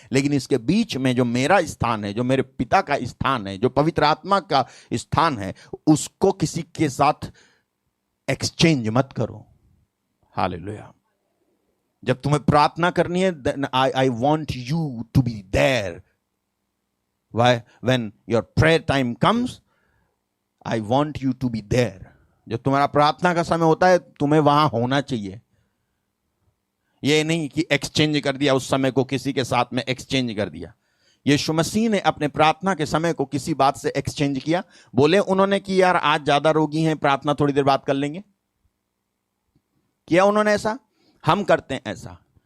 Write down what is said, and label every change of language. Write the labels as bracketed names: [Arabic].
[Hindi] लेकिन इसके बीच में जो मेरा स्थान है, जो मेरे पिता का स्थान है, जो पवित्र आत्मा का स्थान है, उसको किसी के साथ एक्सचेंज मत करो। हालेलुया। जब तुम्हें प्रार्थना करनी है, [English] I want you to be there. Why? When your prayer time comes, I want you to be there. [Hindi] जब तुम्हारा प्रार्थना का समय होता है तुम्हें वहां होना चाहिए। ये नहीं कि एक्सचेंज कर दिया उस समय को, किसी के साथ में एक्सचेंज कर दिया। यीशु मसीह ने अपने प्रार्थना के समय को किसी बात से एक्सचेंज किया? बोले उन्होंने कि यार आज ज्यादा रोगी हैं, प्रार्थना थोड़ी देर बात कर लेंगे? किया उन्होंने ऐसा? हम करते हैं ऐसा।